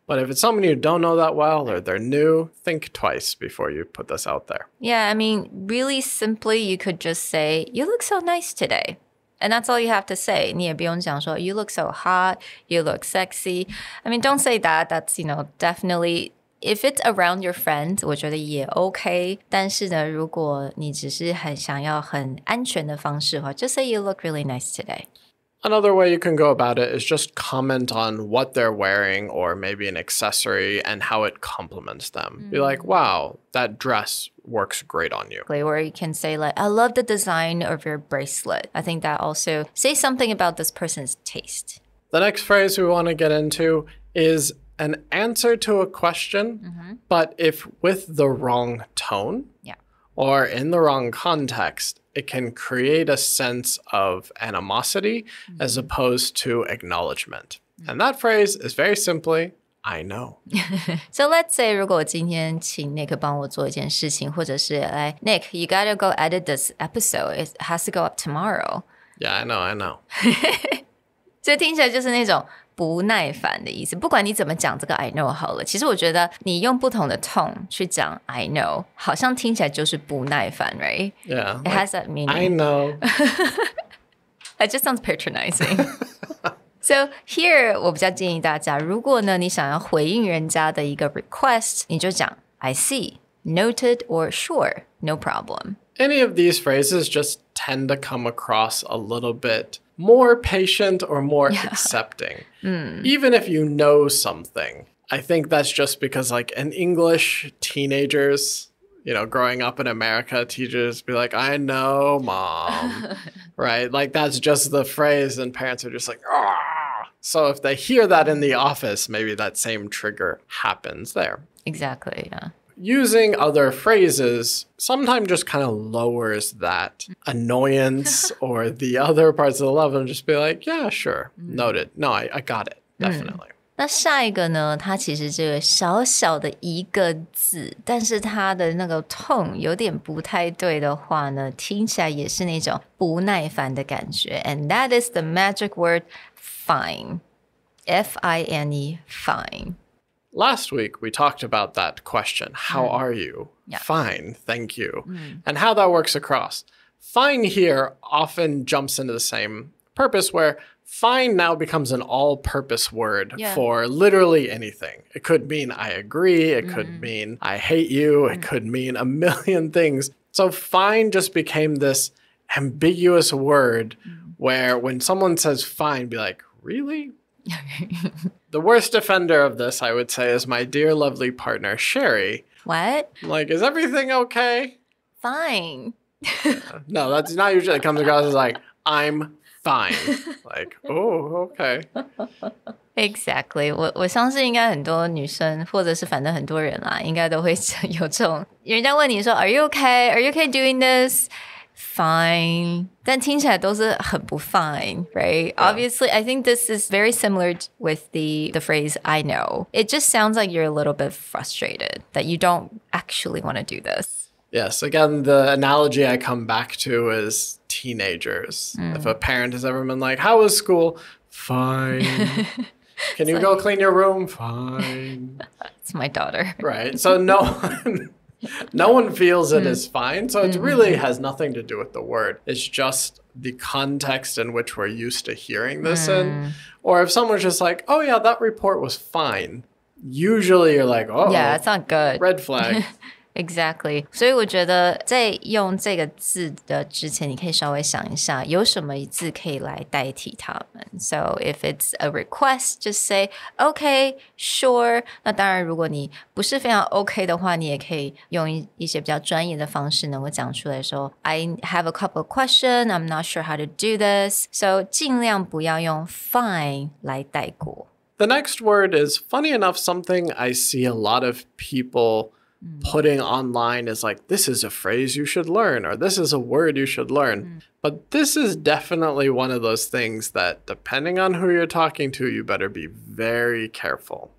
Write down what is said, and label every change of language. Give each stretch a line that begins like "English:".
English: But if it's someone you don't know that well or they're new, think twice before you put this out there. Yeah, I mean, really simply, you could just say, you look so nice today. And that's all you have to say.
Chinese: 你也不用讲说
English: you look so hot, you look sexy. I mean, don't say that. That's, you know, definitely, if it's around your friends,
Chinese: 我觉得也
English: OK.
Chinese: 但是呢，如果你只是很想要很安全的方式的话，
English: just say you look really nice today. Another way you can go about it is just comment on what they're wearing or maybe an accessory and how it complements them. Be like, wow, that dress works great on you. Or you can say like, I love the design of your bracelet. I think that also says something about this person's taste. The next phrase we want to get into is an answer to a question, but if with the wrong tone or in the wrong context, it can create a sense of animosity as opposed to acknowledgement. And that phrase is very simply, I know. So let's say
Chinese: 如果我今天请 Nick 帮我做一件事情，或者是来 Nick,
English: you gotta go edit this episode. It has to go up tomorrow. Yeah, I know.
Chinese: 所以听起来就是那种不耐烦的意思。不管你怎么讲这个 I know 好了，其实我觉得你用不同的 tone 去讲 I know， 好像听起来就是不耐烦
English: right? Yeah. It has that meaning. I know. It just sounds patronizing. So here
Chinese: 我比较建议大家，如果呢你想要回应人家的一个 request， 你就讲
English: I see, noted or sure, no problem. Any of these phrases just tend to come across a little bit more patient or more accepting. Even if you know something, I think that's just because like in English, teenagers, you know, growing up in America, teachers be like, I know, mom, right? Like that's just the phrase and parents are just like, ah. So if they hear that in the office, maybe that same trigger happens there. Exactly, yeah. using other phrases sometimes just kind of lowers that annoyance or the other parts of the level and just be like, yeah, sure, noted. No, I got it, definitely.
Chinese: 那下一个呢，它其实这个小小的一个字，但是它的那个 tone 有点不太对的话呢，听起来也是那种不耐烦的感觉。
English: And that is the magic word fine. F-I-N-E, fine. Last week, we talked about that question. How are you? Yeah. Fine, thank you. And how that works across. Fine here often jumps into the same purpose where fine now becomes an all-purpose word for literally anything. It could mean I agree. It could mean I hate you. It could mean a million things. So fine just became this ambiguous word where when someone says fine, be like, really? The worst offender of this, I would say, is my dear lovely partner, Sherry. What? Like, is everything okay? Fine. No, that's not usually. It comes across as like, I'm fine. Like, oh, okay. Exactly.
Chinese: 我相信应该很多女生或者是反正很多人啦，应该都会有这种，人家问你说
English: Are you okay? Are you okay doing this? Fine.
Chinese: 但听起来都是很不
English: fine, right? Yeah. Obviously, I think this is very similar with the phrase I know. It just sounds like you're a little bit frustrated that you don't actually want to do this. Yes, again, the analogy I come back to is teenagers. If a parent has ever been like, how was school? Fine. Can you go clean your room? Fine. It's my daughter. Right. So no one feels it is fine. So it really has nothing to do with the word. It's just the context in which we're used to hearing this in. Or if someone's just like, oh yeah, that report was fine. Usually you're like, oh, yeah, it's not good. Red flag. Exactly.
Chinese: 所以我觉得在用这个字的之前，你可以稍微想一下，有什么字可以来代替它们。
English: So if it's a request, just say, okay, sure.
Chinese: 那当然，如果你不是非常 OK 的话，你也可以用一些比较专业的方式能够讲出来说
English: I have a couple of questions. I'm not sure how to do this. So
Chinese: 尽量不要用 fine 来带过。
English: The next word is, funny enough, something I see a lot of people putting online is like, this is a phrase you should learn, or this is a word you should learn. But this is definitely one of those things that, depending on who you're talking to, you better be very careful.